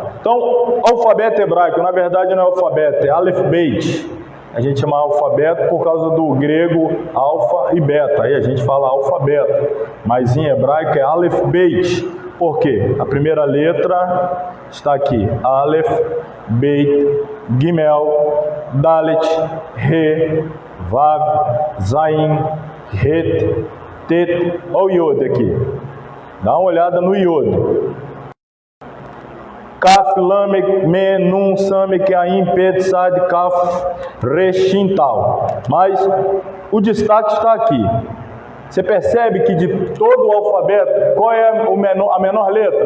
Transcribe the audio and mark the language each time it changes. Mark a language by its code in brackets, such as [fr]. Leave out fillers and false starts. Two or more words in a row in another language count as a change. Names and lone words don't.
[pt] Então, alfabeto hebraico, na verdade não é alfabeto, é [he] אלף בית. [pt] A gente chama alfabeto por causa do grego alfa e beta. Aí a gente fala alfabeto. Mas em hebraico é [he] אלף בית. [pt] Por quê? A primeira letra está aqui. [he] אלף בית גימל דלת הא וו זין חית טית. [pt] Olha o Iod aqui. Dá uma olhada no Iod. [he] כף למד מם נון סמך, עין פא צדי קוף, ריש שין תו. [pt] Mas o destaque está aqui. Você percebe que de todo o alfabeto, qual é a menor letra?